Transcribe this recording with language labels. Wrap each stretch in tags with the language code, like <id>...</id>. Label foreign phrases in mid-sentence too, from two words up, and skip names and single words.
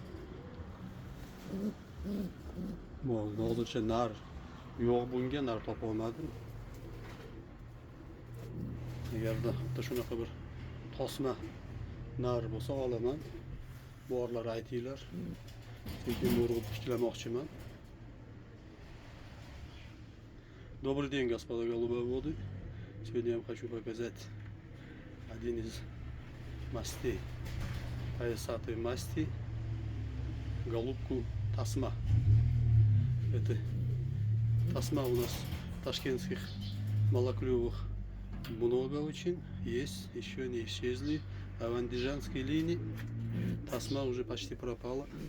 <uz>Hozircha nar yo'q, bunga nar topa olmadim. Agarda hatto shunaqa bir tosma nar bo'lsa olaman. Borlar aytinglar. Sekin urg'ib tiklamoqchiman.</uz> <ru>Добрый день, господа голубоводы. Сегодня я вам хочу показать один из мастей, паясатой масти, голубку тасма. Это тасма у нас ташкентских малоклювых много очень, есть, еще не исчезли, а в андижанской линии тасма уже почти пропала.</ru>